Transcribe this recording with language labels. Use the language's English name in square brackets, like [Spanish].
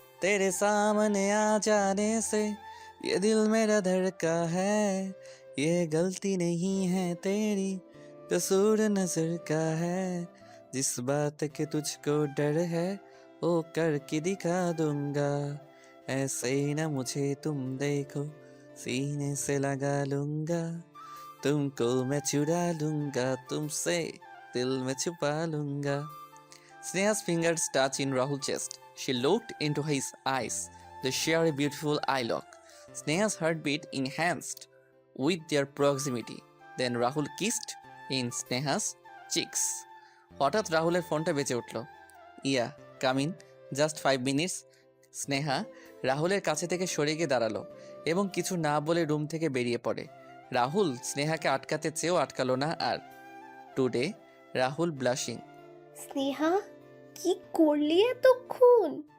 [Hindi] तेरे सामने आ जाने से ये दिल मेरा धड़का है, ये गलती नहीं है तेरी, कसूर नजर का है, जिस बात के तुझको डर है वो करके दिखा दूंगा, ऐसे ही ना मुझे तुम देखो, सीने से लगा लूंगा, तुमको मैं चुरा लूंगा, तुमसे दिल में छुपा लूंगा. [English] Sneha's fingers touch in Rahul's chest. She looked into his eyes. They share a beautiful eye lock. Sneha's heartbeat enhanced with their proximity. Then Rahul kissed in Sneha's cheeks. [Bangla] হঠাৎ রাহুলের ফোনটা বেজে উঠল। [English] Yeah, come in, just 5 minutes. [Bangla] Sneha রাহুলের কাছে থেকে সরে গিয়ে দাঁড়ালো এবং কিছু না বলে রুম থেকে বেরিয়ে পড়ে। রাহুল স্নেহাকে আটকাতে চেয়েও আটকালো না আর। [English] Today Rahul blushing. [Bangla] স্নেহা, কি করলি এতক্ষণ?